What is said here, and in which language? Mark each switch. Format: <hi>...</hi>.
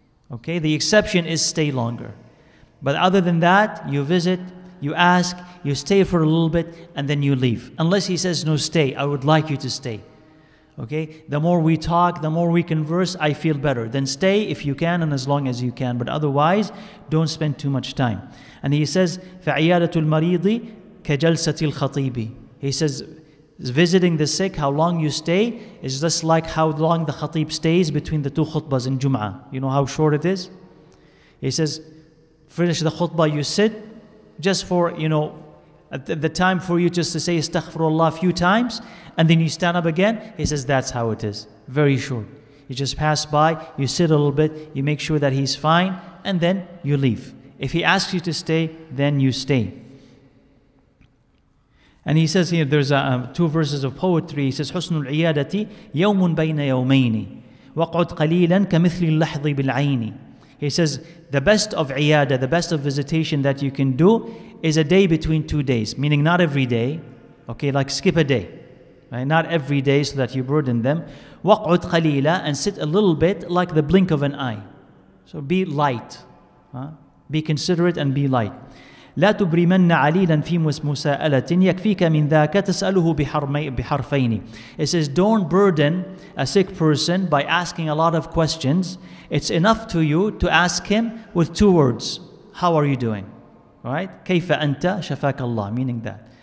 <en>Okay, the exception is stay longer. But other than that, you visit, you ask, you stay for a little bit, and then you leave. Unless he says, no, stay, I would like you to stay. Okay, the more we talk, the more we converse, I feel better. Then stay if you can and as long as you can. But otherwise, don't spend too much time. And he says,</en> <ar>فَعِيَادَةُ الْمَرِيضِ كَجَلْسَةِ الْخَطِيبِ.</ar> <en>He says, visiting the sick, how long you stay, is just like how long the khatib stays between the two khutbahs in Jum'ah. You know how short it is? He says, finish the khutbah, you sit, just for, at the time for you just to say astaghfirullah a few times, and then you stand up again. He says that's how it is. Very short. You just pass by, you sit a little bit, you make sure that he's fine, and then you leave. If he asks you to stay, then you stay. And he says here, there's two verses of poetry. He says,</en> <ar>حُسْنُ الْعِيَادَةِ يَوْمٌ بَيْنَ يَوْمَيْنِ وَقْعُدْ قَلِيلًا كَمِثْلِ اللَّحْظِ بِالْعَيْنِ.</ar> <en>He says, the best of iyada, the best of visitation that you can do is a day between 2 days, meaning not every day, okay, like skip a day, right? Not every day so that you burden them.</en> <ar>وَقْعُدْ قَلِيلًا,</ar> <en>and sit a little bit like the blink of an eye. So be light, be considerate and be light.</en> <ar>لا تبرمن عليلا في مساءلة يكفيك من ذاك تسأله بحرفين.</ar> <en>It says, don't burden a sick person by asking a lot of questions. It's enough to you to ask him with 2 words. How are you doing? All right?</en> <ar>كيف أنت شفاك الله,</ar> <en>meaning that.</en>